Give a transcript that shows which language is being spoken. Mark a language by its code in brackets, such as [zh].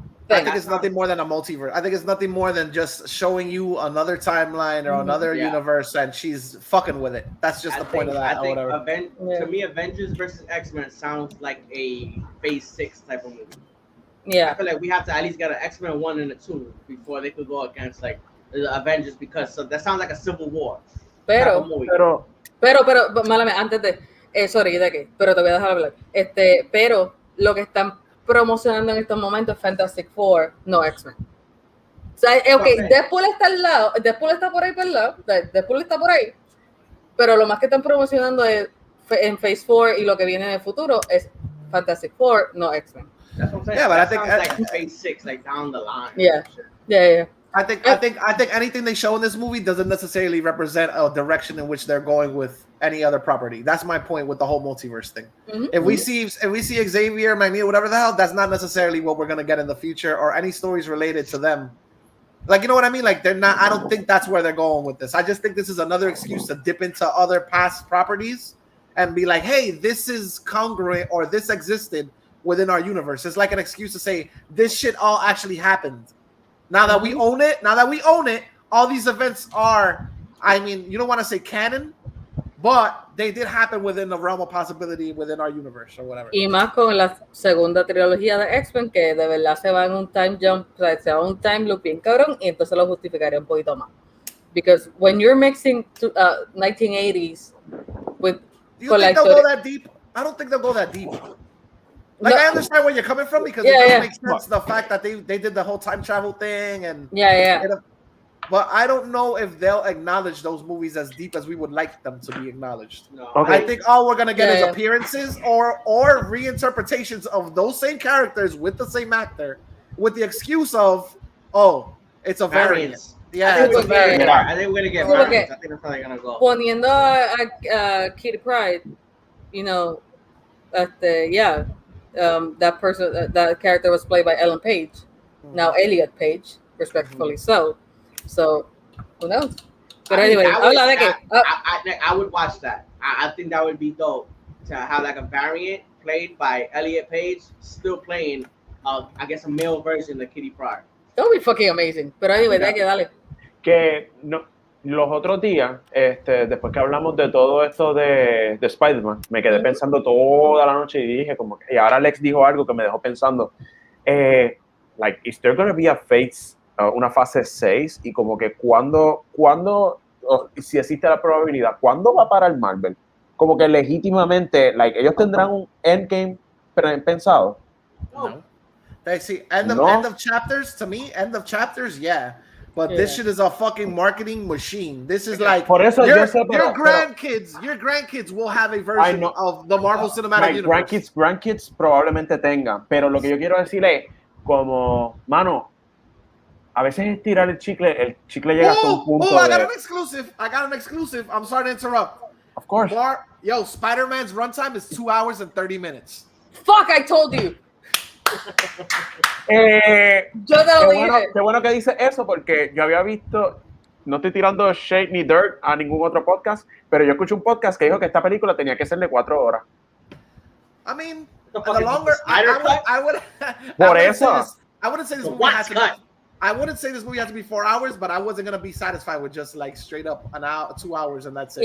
[en] I think it's nothing more than a multiverse. I think it's nothing more than just showing you another timeline or another universe, and she's fucking with it. That's just the point of that. I think or whatever. To me, Avengers versus X-Men sounds like a Phase 6 type of movie. Yeah. I feel like we have to at least get an X-Men 1 and a 2 before they could go against like the Avengers, because that sounds like a Civil War. [es] Pero, málame, antes de, sorry, ¿de qué? Pero te voy a dejar hablar. Pero lo que están promocionando en estos momentos es Fantastic Four, no X-Men. O sea, Deadpool está al lado, Deadpool está por ahí por el lado, Deadpool está por ahí, pero lo más que están promocionando es en Phase 4 y lo que viene en el futuro es Fantastic Four, no X-Men. [en] That's what I'm saying. Yeah, but that I think sounds like Phase 6, like down the line. Yeah. I think anything they show in this movie doesn't necessarily represent a direction in which they're going with any other property. That's my point with the whole multiverse thing. Mm-hmm. If we see Xavier, Magneto, whatever the hell, that's not necessarily what we're gonna get in the future or any stories related to them. Like, you know what I mean? Like, they're not. I don't think that's where they're going with this. I just think this is another excuse to dip into other past properties and be like, hey, this is congruent or this existed within our universe. It's like an excuse to say this shit all actually happened. Now that we own it, all these events are, I mean, you don't want to say canon, but they did happen within the realm of possibility within our universe or whatever. [es] Y más con la segunda trilogía de X-Men, que de verdad se va en un time jump, o sea, se va en un time loop bien cabrón, y entonces lo justificaría un poquito más. [en] Because when you're mixing 1980s with... Do you think they'll go that deep? I don't think they'll go that deep. Like, I understand where you're coming from, because it doesn't make sense, the fact that they did the whole time travel thing and but I don't know if they'll acknowledge those movies as deep as we would like them to be acknowledged. No. I think all we're gonna get is appearances or reinterpretations of those same characters with the same actor, with the excuse of, oh, it's a variant. Yeah, I think we're gonna get variants. I think that's how they're gonna go. [es] Poniendo a [en] Kitty Pryde, you know, that person, that character was played by Ellen Page, now Elliot Page, respectfully so. So, who knows? But anyway, I would watch that. I think that would be dope to have like a variant played by Elliot Page, still playing, I guess, a male version of Kitty Pryde. That would be fucking amazing. But anyway, dale. [es] Que no, los otros días, después que hablamos de todo esto de Spider-Man, me quedé pensando toda la noche y dije como que, y ahora Alex dijo algo que me dejó pensando, like, [en] is there gonna be a phase, [es] una fase 6? Y como que cuando si existe la probabilidad, ¿cuándo va a parar Marvel? Como que legítimamente, like, ellos tendrán un endgame pensado. [en] No. They see end of chapters, to me, end of chapters, yeah. But this shit is a fucking marketing machine. This is like [es] por eso [en] your grandkids will have a version of the Marvel Cinematic Universe. [es] Grandkids probablemente tengan, pero lo que yo quiero decir es como, mano, a veces estirar el chicle llega hasta un punto. [en] I got an exclusive. I'm sorry to interrupt. Of course. Spider-Man's runtime is 2 hours and 30 minutes. Fuck, I told you. [es] Yo te lo dije. Qué bueno que dice eso, porque yo había visto, no estoy tirando shade ni dirt a ningún otro podcast, pero yo escuché un podcast que dijo que esta película tenía que ser de 4 horas. [en] I mean, the longer I would [es] por eso. [en] I wouldn't say this movie has to be, I wouldn't say this movie has to be 4 hours, but I wasn't gonna be satisfied with just like straight up an hour, 2 hours, and that's it.